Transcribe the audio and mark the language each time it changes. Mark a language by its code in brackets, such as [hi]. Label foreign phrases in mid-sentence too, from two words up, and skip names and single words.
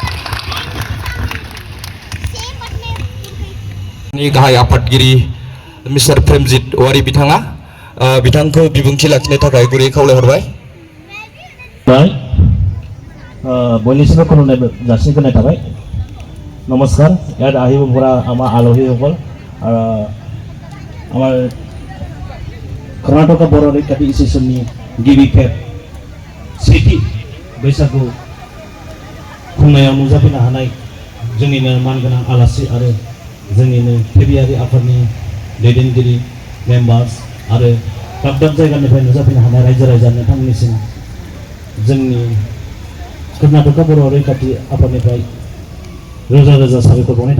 [brx] गाहाय आफादगिरि मिस्टार प्रेमजित औवारी बिथाङा बिथांखौ बिबुंथि लाखिनो थाखाय गुरै खावलायहरबाय बयनिसिमबो खुलुमनाय जासिगोरनाय थाबाय नमस्कार [as] ইয়াত আহিব পৰা আমাৰ আলহীসকল আমাৰ [brx] कर्नाटका बर' रैखाथि एसोसिएशननि गिबि खेब सेथि बैसागु खुंनायाव नुजाफैनो हानाय जोंनिनो मानगोनां आलासि आरो जोंनिनो KBRA आफादनि दैदेनगिरि मेम्बार्स आरो दाब दाब जायगानिफ्राय नुजाफैनो हानाय रायजो राजा नोंथांमोननिसिम जोंनि कर्नाटका बर' रैखाथि आफादनिफ्राय रोजा रोजा साबायखर बावनाय